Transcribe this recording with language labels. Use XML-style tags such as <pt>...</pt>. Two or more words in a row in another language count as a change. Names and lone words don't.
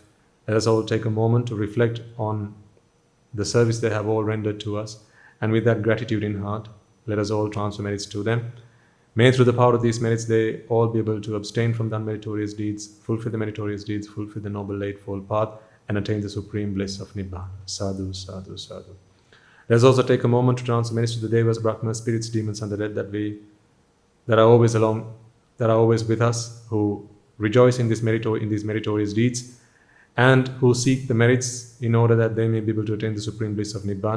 <en>Let us all take a moment to reflect on the service they have all rendered to us, and with that gratitude in heart, let us all transfer merits to them. May through the power of these merits they all be able to abstain from the unmeritorious deeds, fulfill the meritorious deeds, fulfill the Noble Eightfold Path, and attain the Supreme Bliss of Nibbana.</en> <pi>Sadhu, sadhu, sadhu.</pi> <en>Let us also take a moment to transfer merits to the Devas, Brahmas, spirits, demons, and the dead that are always with us, who rejoice in these meritorious deeds, and who seek the merits in order that they may be able to attain the Supreme Bliss of Nibbana.</en>